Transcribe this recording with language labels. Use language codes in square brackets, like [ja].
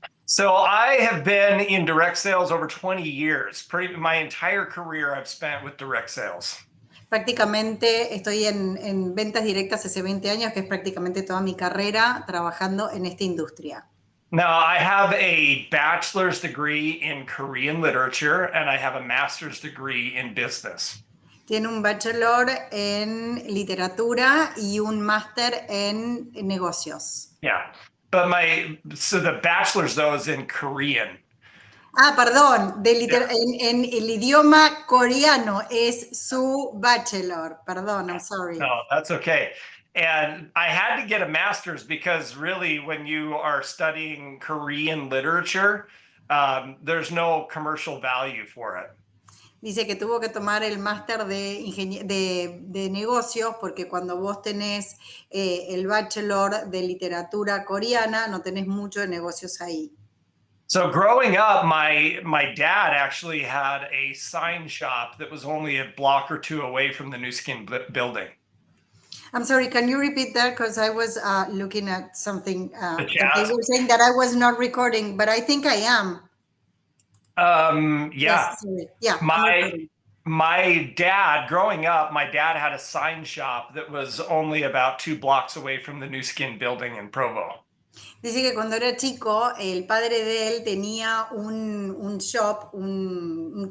[en] So I have been in direct sales over 20 years. My entire career I've spent with direct sales. [es] Prácticamente estoy en ventas directas hace 20 años, que es prácticamente toda mi carrera trabajando en esta industria. [en] Now, I have a bachelor's degree in Korean literature and I have a master's degree in business. [es] Tiene un bachelor en literatura y un máster en negocios. [en] Yeah. But so the bachelor's though is in Korean. [es] Perdón, en el idioma coreano es su bachelor. Perdón, [en] I'm sorry. No, that's okay. And I had to get a master's because really, when you are studying Korean literature, there's no commercial value for it. [es] Dice que tuvo que tomar el máster de negocios porque cuando vos tenés el bachelor de literatura coreana, no tenés mucho de negocios ahí. [en] So growing up, my dad actually had a sign shop that was only a block or two away from the New Skin building. I'm sorry, can you repeat that? Because I was looking at something. The And they chat. were saying that I was not recording, but I think I am. Yeah. Yes, sorry. Yeah, I'm My recording. my dad, growing up, my dad had a sign shop that was only about 2 blocks away from the New Skin building in Provo. [es] Dice que cuando era chico, el padre de él tenía un shop, un